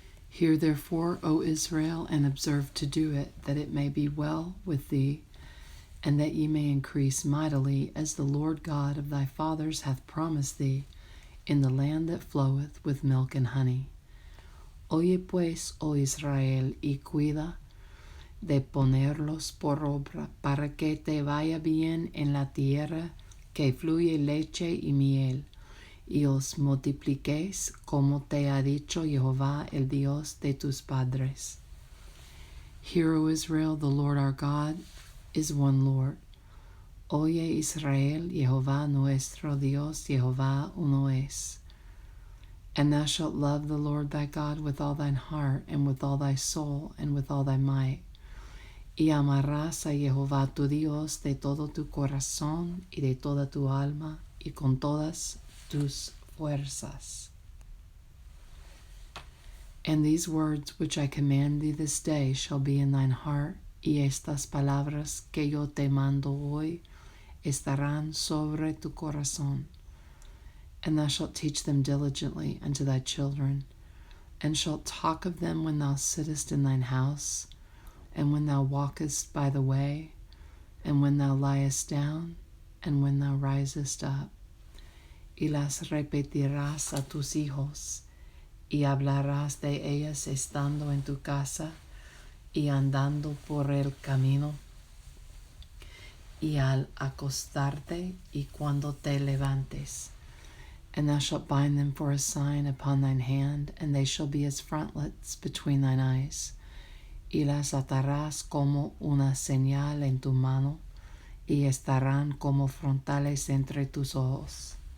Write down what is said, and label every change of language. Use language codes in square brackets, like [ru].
[en] Hear therefore, O Israel, and observe to do it, that it may be well with thee, and that ye may increase mightily, as the Lord God of thy fathers hath promised thee, in the land that floweth with milk and honey. [es] Oye pues, O Israel, y cuida de ponerlos por obra, para que te vaya bien en la tierra que fluye leche y miel, y os multipliquéis, como te ha dicho Jehová, el Dios de tus padres. [en] Hear, O Israel, the Lord our God is one Lord. [es] Oye Israel, Jehová nuestro Dios, Jehová uno es. [en] And thou shalt love the Lord thy God with all thine heart, and with all thy soul, and with all thy might. [es] Y amarás a Jehová tu Dios de todo tu corazón, y de toda tu alma, y con todas tus fuerzas. [en] And these words which I command thee this day shall be in thine heart, [es] y estas palabras que yo te mando hoy estarán sobre tu corazón. [en] And thou shalt teach them diligently unto thy children, and shalt talk of them when thou sittest in thine house, and when thou walkest by the way, and when thou liest down, and when thou risest up. [es] Y las repetirás a tus hijos, y hablarás de ellas estando en tu casa, y andando por el camino, y al acostarte, y cuando te levantes. [en] And thou shalt bind them for a sign upon thine hand, and they shall be as frontlets between thine eyes. [es] Y las atarás como una señal en tu mano, y estarán como frontales entre tus ojos.